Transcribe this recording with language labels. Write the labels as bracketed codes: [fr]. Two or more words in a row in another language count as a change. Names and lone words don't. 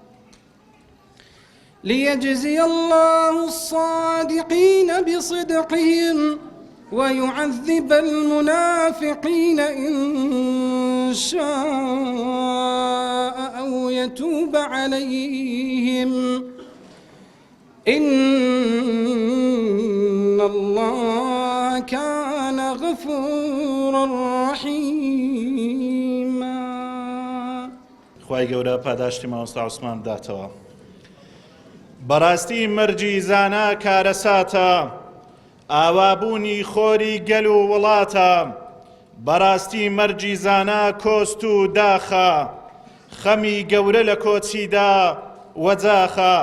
[ar] ليجزي الله الصادقين بصدقهم ويعذب المنافقين إن شاء أو يتوب عليهم إن الله كان غفورا رحيما. [ckb] خوای گەورە پاداشتی مامۆستا عوسمان بداتەوە. بەڕاستی مەرجی زانا کارەساتە، ئاوابوونی خۆری گەل و وڵاتە. بەڕاستی مەرجی زانا کۆست و داخە، خەمی گەورە لە کۆچیدا وەجاخە.